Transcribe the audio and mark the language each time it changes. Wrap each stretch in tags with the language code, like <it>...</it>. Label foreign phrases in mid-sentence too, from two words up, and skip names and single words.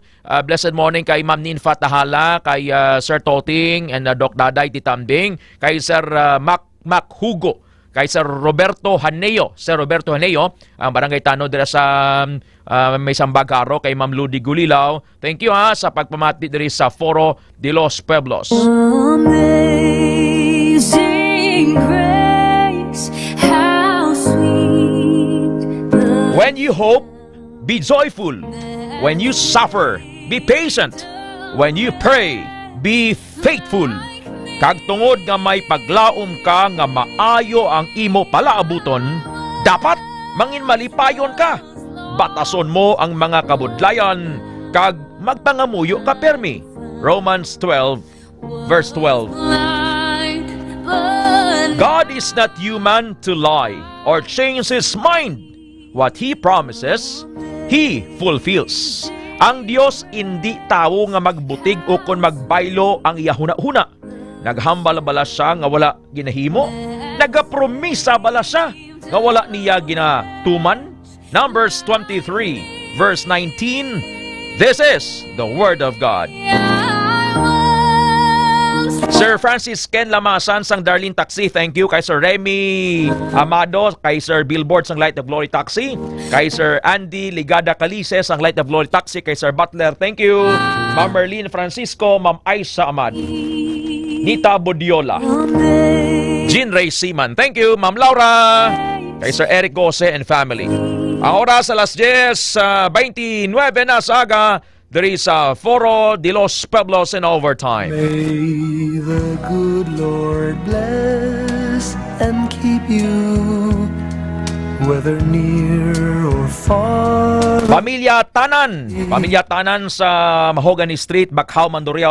<en>Blessed morning kay Ma'am Ninfa Tahala, kay Sir Toting, and Doc Daday Titambing, kay Sir Mac Hugo, kay Sir Roberto Haneo.</en> <hil>Ang barangay Tano dira sa may Sambagaro, kay Ma'am Ludi Gulilaw.</hil> <en>Thank you</en> <hil>sa pagpamati diri sa</hil> <en>Foro de los Pueblos. Amazing grace, how sweet the When you hope, be joyful. When you suffer, be patient. When you pray, be faithful.</en> <hil>Kag tungod nga may paglaom ka nga maayo ang imo palaabuton, dapat mangin malipayon ka. Batason mo ang mga kabudlayan kag magpangamuyo ka permi.</hil> <en>Romans 12 verse 12. God is not human to lie or change His mind. What He promises, He fulfills.</en> <hil>Ang Dios hindi tao nga magbutig o kon magbaylo ang iyahuna-huna. Naghambal bala siya nga wala ginahimo. Nagapromisa bala siya nga wala niya ginatuman.</hil> <en>Numbers 23 verse 19. This is the Word of God. Sir Francis Ken Lamasan sang Darlene Taxi, thank you. Kay Sir Remy Amado, kay Sir Billboard sang Light of Glory Taxi, kay Sir Andy Ligada Calice sang Light of Glory Taxi, kay Sir Butler, thank you. Ma'am Merlin Francisco, Ma'am Aisha Amad, Nita Bodiola, Jean Ray Seaman, thank you. Ma'am Laura, kay Sir Eric Gose and family.</en> <hil>Ang oras alas 10:29 na sa aga.</hil> <en>There is Foro de los Pueblos in overtime. May the good Lord bless and keep you. whether near or far.</en> <hil>Pamilya Tanan sa Mahogany Street, Bacau, Mandurriao.</hil>